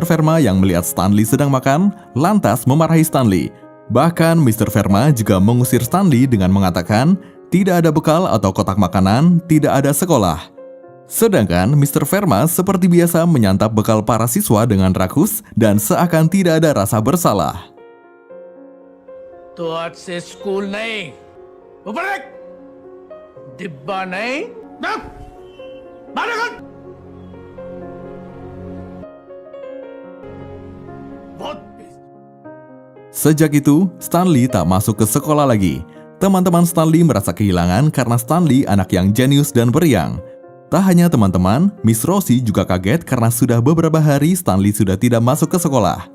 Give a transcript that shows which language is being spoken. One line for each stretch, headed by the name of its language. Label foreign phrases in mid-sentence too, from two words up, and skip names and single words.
Indonesian: Verma yang melihat Stanley sedang makan, lantas memarahi Stanley. Bahkan Mr. Verma juga mengusir Stanley dengan mengatakan, tidak ada bekal atau kotak makanan, tidak ada sekolah. Sedangkan Mr. Verma seperti biasa menyantap bekal para siswa dengan rakus dan seakan tidak ada rasa bersalah.
Hindi: तो आज से स्कूल नहीं, ऊपर देख, डिब्बा नहीं, बहुत
Indonesian: Sejak itu, Stanley tak masuk ke sekolah lagi. Teman-teman Stanley merasa kehilangan karena Stanley anak yang jenius dan periang. Tak hanya teman-teman, Miss Rosie juga kaget karena sudah beberapa hari Stanley sudah tidak masuk ke sekolah.